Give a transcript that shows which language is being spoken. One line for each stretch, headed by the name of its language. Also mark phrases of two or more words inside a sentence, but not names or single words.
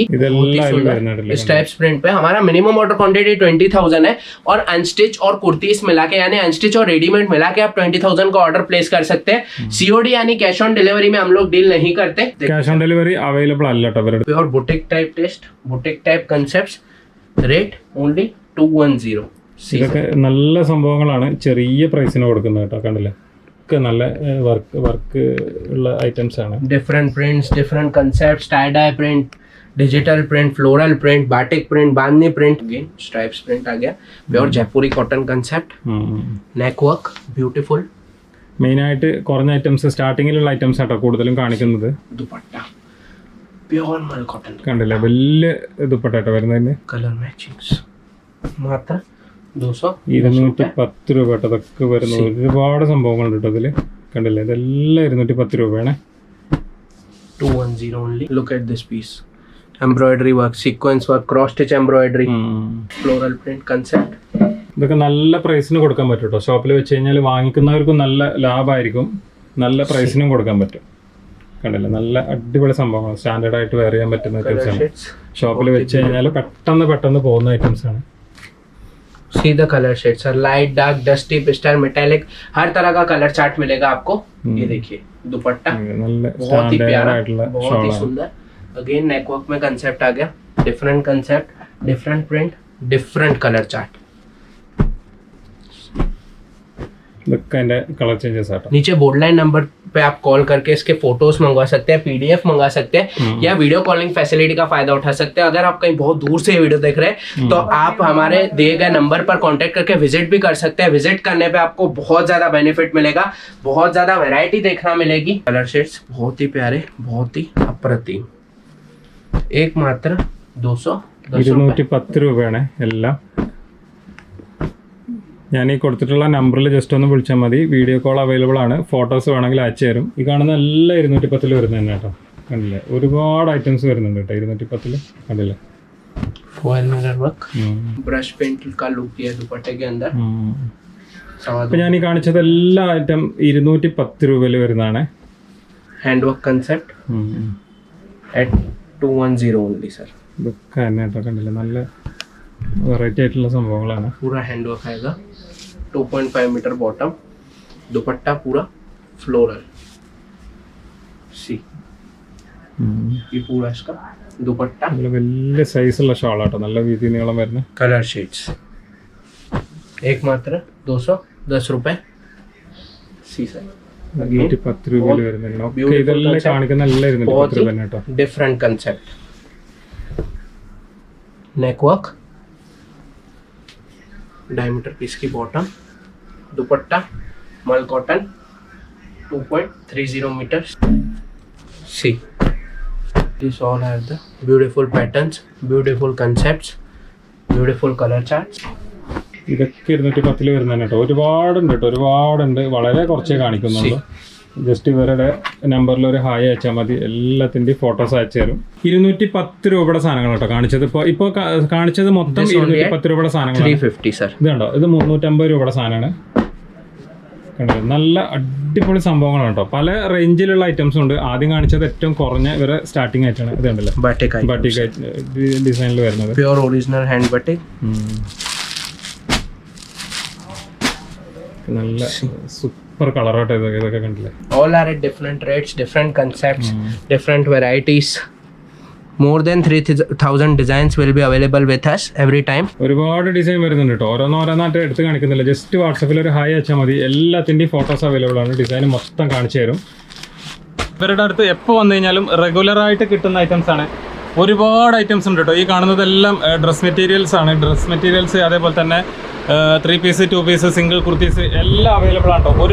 English: stripes print
Hindi: पे हमारा
English: minimum order quantity
Hindi: 20,000 है। और अनस्टिच और कुर्तीस मिला के, यानी अनस्टिच और रेडीमेड मिला के आप 20,000 का
English: order place
Hindi: कर सकते हैं। सीओडी यानी
English: cash on delivery
Hindi: में हम लोग डील नहीं करते।
English: cash on delivery available
Malayalam: അല്ല ട്ടോ.
English: pure boutique type taste, boutique type concepts, rate only 210.
Malayalam: ഇതൊക്കെ നല്ല സംഭവങ്ങളാണ്. ചെറിയ പ്രൈസിന് കൊടുക്കുന്നത് കേട്ടോ. കണ്ടില്ലേ? ഒക്കെ നല്ല വർക്ക് ഉള്ള ഐറ്റംസ് ആണ്.
English: different prints, different concepts, tie dye print, digital print, floral print, batik print, bandhani print, again stripes print
Hindi: आ गया।
English: pure Jaipuri cotton concept, neck work beautiful.
Malayalam: മെയിനായിട്ട് കുറഞ്ഞ ഐറ്റംസ്, സ്റ്റാർട്ടിങ്ങിലുള്ള ഐറ്റംസ് ആട്ടോ കൂടുതലും കാണിക്കുന്നത്.
Hindi: दुपट्टा
English: pure mul cotton,
Malayalam: കണ്ടില്ലേ? വലിയ ദുപ്പട്ട വരുന്നതിന്.
English: colour matchings
Hindi: मात्र 200
Malayalam: 210 രൂപ കേട്ടോ. അതൊക്കെ വരുന്ന ഒരുപാട് സംഭവങ്ങളുണ്ട് കേട്ടോ ഇതിൽ. കണ്ടില്ലേ, ഇതെല്ലാം 210 രൂപയാണ്.
English: 210 only. Look at this piece. Embroidery work, sequence work, cross stitch embroidery, floral print concept.
Malayalam: ഇതൊക്കെ നല്ല പ്രൈസിന് കൊടുക്കാൻ പറ്റും കേട്ടോ. ഷോപ്പിൽ വെച്ച് കഴിഞ്ഞാൽ വാങ്ങിക്കുന്നവർക്കും നല്ല ലാഭമായിരിക്കും, നല്ല പ്രൈസിനും കൊടുക്കാൻ പറ്റും. കണ്ടില്ലേ, നല്ല അടിപൊളി സംഭവമാണ്. സ്റ്റാൻഡേർഡ് ആയിട്ട് വെയർ ചെയ്യാൻ പറ്റുന്ന ഐറ്റംസ് ആണ്. ഷോപ്പിൽ വെച്ച് കഴിഞ്ഞാൽ പെട്ടെന്ന് പോകുന്ന ഐറ്റംസ് ആണ്.
English: See the color shades sir, light, dark, dusty, pastel, metallic,
Hindi: हर तरह का
English: colour chart
Hindi: मिलेगा आपको. ये देखिए दुपट्टा
Malayalam: നല്ല
Hindi: बहुत ही प्यारा,
Malayalam: ആയിട്ടുള്ള
Hindi: बहुत ही
Malayalam: ഷോളാണ്.
Hindi: सुंदर.
English: again neck work में कंसेप्ट
Hindi: आ गया,
English: different concept, different print, different colour chart.
Malayalam: ഇതൊക്കെ അതിന്റെ
English: colour changes
Malayalam: ആട്ടോ.
Hindi: नीचे
English: board line number
Hindi: पे आप कॉल करके इसके फोटोज मंगवा सकते हैं, पीडीएफ मंगवा सकते हैं, या
English: video calling facility
Hindi: का फायदा उठा सकते हैं. अगर आप कहीं बहुत दूर से ये वीडियो देख रहे हैं तो आप हमारे दिए गए नंबर पर कांटेक्ट करके विजिट भी कर सकते हैं. विजिट करने पे आपको बहुत ज्यादा बेनिफिट मिलेगा, बहुत ज्यादा वैरायटी देखना मिलेगी.
English: colour shades
Hindi: बहुत ही प्यारे, बहुत ही अप्रतिम. एक मात्र 210 रुपए.
Malayalam: 210 രൂപയാണ് എല്ലാം. ഞാൻ ഈ കൊടുത്തിട്ടുള്ള നമ്പറിൽ ജസ്റ്റ് ഒന്ന് വിളിച്ചാൽ മതി.
English: video call available
Malayalam: ആണ്. ഫോട്ടോസ് വേണമെങ്കിൽ അയച്ചു തരും. ഈ കാണുന്ന എല്ലാം 210 വരുന്നത് തന്നെ കേട്ടോ. കണ്ടില്ലേ, ഒരുപാട് ഐറ്റംസ് വരുന്നുണ്ട് കേട്ടോ 210. കണ്ടില്ലേ,
English: foil mirror work, brush paint
Hindi: का लुक दिया दुपट्टे के अंदर.
Malayalam: അപ്പോൾ ഞാൻ ഈ കാണിച്ചത് എല്ലാ ഐറ്റം 210 രൂപയിൽ വരുന്നതാണ്.
English: hand work concept at 210 only sir.
Malayalam: ഇതൊക്കെ തന്നെ കേട്ടോ. കണ്ടില്ലേ, നല്ല വെറൈറ്റി ആയിട്ടുള്ള സംഭവങ്ങളാണ്.
Hindi: पूरा
English: hand work
Hindi: आएगा, 2.5
English: meter bottom,
Hindi: दुपट्टा पूरा फ्लोरल. सी ये पूरा इसका दुपट्टा.
Malayalam: നല്ല വലിയ സൈസുള്ള ഷാളാട്ടോ, നല്ല വീതി നീളം വരുന്നത്.
English: colour shades
Hindi: एक मात्र 210 रुपए.
English: see sir
Malayalam: 210 രൂപയിൽ വരുന്നുണ്ട്. ഓക്കെ, ഇതെല്ലാം കാണിക്കുന്ന എല്ലാം 210 രൂപ തന്നെ കേട്ടോ.
English: different concept. neck work, diameter piece की बॉटम,
Hindi: दुपट्टा मल
English: कॉटन, 2.30 meters. See, this all have the beautiful patterns, beautiful concepts, beautiful color charts.
Malayalam: ഇതൊക്കെ 210 വരുന്നതാണ് കേട്ടോ. ഒരുപാടുണ്ട്. വളരെ കുറച്ചേ കാണിക്കുന്നുള്ളൂ. ജസ്റ്റ് ഇവരുടെ നമ്പറിൽ ഒരു ഹായ് അയച്ചാൽ മതി. എല്ലാത്തിൻ്റെയും ഫോട്ടോസ് അയച്ചു തരും. 210 രൂപയുടെ സാധനങ്ങൾ കേട്ടോ കാണിച്ചത്. ഇപ്പോൾ കാണിച്ചത് മൊത്തം 210 രൂപയുടെ സാധനങ്ങളാണ്.
English: 350 sir.
Malayalam: ഇത് കണ്ടോ, ഇത് 350 രൂപയുടെ സാധനമാണ്. കണ്ടോ, നല്ല അടിപൊളി സംഭവങ്ങളാണ് കേട്ടോ. പല റേഞ്ചിലുള്ള ഐറ്റംസ് ഉണ്ട്. ആദ്യം കാണിച്ചത് ഏറ്റവും കുറഞ്ഞ ഇവരെ സ്റ്റാർട്ടിങ് ആയിട്ടാണ്. ഇത് കണ്ടല്ലോ, बाटिक ഡിസൈനിൽ വരുന്നത്.
English: pure original hand batik.
Malayalam: നല്ല സൂപ്പർ കളറായിട്ട് ഇതൊക്കെ കണ്ടില്ലേ.
English: All are at different rates, different concepts, different varieties. More than 3,000 designs will be available with us every time.
Malayalam: ഒരുപാട് ഡിസൈൻ വരുന്നുണ്ട് കേട്ടോ. ഓരോന്നായിട്ട് എടുത്ത് കാണിക്കുന്നില്ല. ജസ്റ്റ് വാട്സപ്പിൽ ഒരു ഹായ് അയച്ചാൽ മതി. എല്ലാത്തിൻ്റെയും
English: photos available
Malayalam: ആണ്. ഡിസൈൻ മൊത്തം കാണിച്ചു തരും. ഇവരുടെ അടുത്ത് എപ്പോൾ വന്നു കഴിഞ്ഞാലും റെഗുലറായിട്ട് കിട്ടുന്ന ഐറ്റംസ് ആണ്. ഒരുപാട് ഐറ്റംസ് ഉണ്ട് കേട്ടോ. ഈ കാണുന്നതെല്ലാം
English: dress materials
Malayalam: ആണ്.
English: dress materials
Malayalam: അതേപോലെ തന്നെ
English: 3 piece 2 piece single kurtis
Malayalam: എല്ലാം അവൈലബിൾ ആണ് കേട്ടോ.